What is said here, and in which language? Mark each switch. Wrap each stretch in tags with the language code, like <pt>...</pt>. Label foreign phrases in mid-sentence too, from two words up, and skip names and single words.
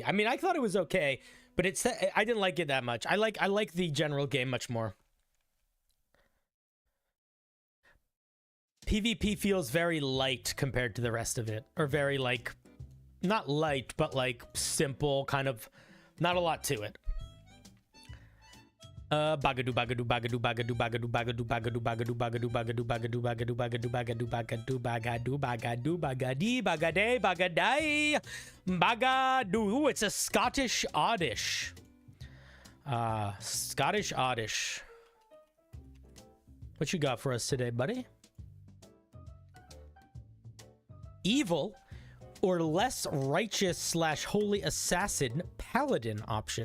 <en>I mean, I thought it was okay, but I didn't like it that much. I like the general game much more. PvP feels very light compared to the rest of it, or very like, not light, but like simple, kind of, not a lot to it. Bagadu bagadu bagadu bagadu bagadu bagadu bagadu bagadu bagadu bagadu bagadu bagadu bagadu bagadu bagadu bagadu bagadu bagadi bagade bagadai bagadu. It's a Scottish Oddish. Scottish Oddish. What you got for us today, buddy? Evil or less righteous / holy assassin Paladin option.</en>